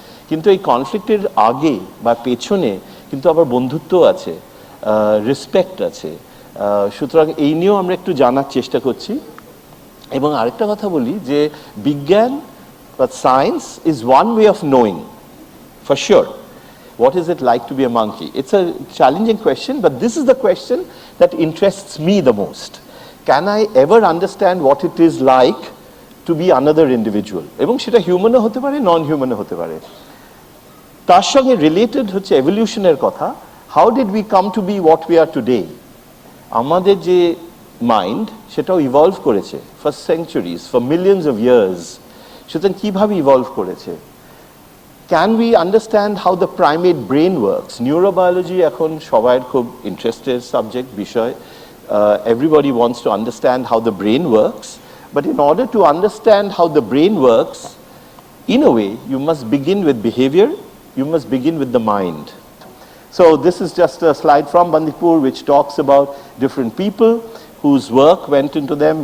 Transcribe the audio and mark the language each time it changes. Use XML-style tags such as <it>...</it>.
<bn>কিন্তু এই কনফ্লিক্টের আগে বা পেছনে কিন্তু আবার বন্ধুত্ব আছে, রেসপেক্ট আছে। সুতরাং এই নিয়েও আমরা একটু জানার চেষ্টা করছি। এবং আরেকটা কথা বলি, যে বিজ্ঞান বা</bn> <en>Science is one way of knowing for sure what is it like to be a monkey. It's a challenging question, but this is the question that interests me the most. Can I ever understand what it is like to be another individual?</en> <bn>এবং সেটা হিউম্যানও হতে পারে, নন হিউম্যানও হতে পারে। তার সঙ্গে related হচ্ছে এভলিউশনের কথা।</bn> <en>How did we come to be what we are today?</en> <bn>আমাদের যে মাইন্ড, সেটাও ইভলভ করেছে</bn> <en>For centuries, for millions of years.</en> <bn>সুতরাং কীভাবে ইভলভ করেছে?</bn> <en>Can we understand how the primate brain works?</en> <bn>Neurobiology এখন সবার খুব ইন্টারেস্টেড সাবজেক্ট, বিষয়।</bn> <en>Everybody wants to understand how the brain works, but in order to understand how the brain works, in a way, you must begin with behavior, you must begin with the mind. So this is just a slide from Bandipur which talks about different people whose work went into them.</en>